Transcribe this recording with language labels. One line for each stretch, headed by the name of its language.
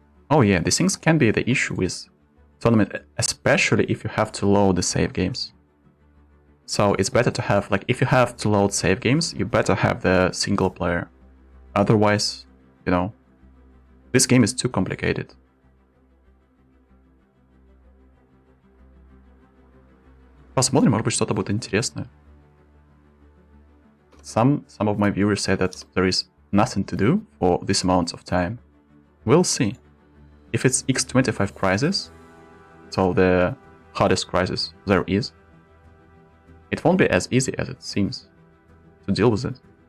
English: Oh yeah, these things can be the issue with tournament, especially if you have to load the save games. So it's better to have, like, if you have to load save games, you better have the single player Otherwise, you know, this game is too complicated.
Russian: Посмотрим, может быть, что-то будет интересное.
English: Some of my viewers say that there is nothing to do for this amount of time. We'll see. If it's X25 crisis, so the hardest crisis there is, it won't be as easy as it seems to deal with it.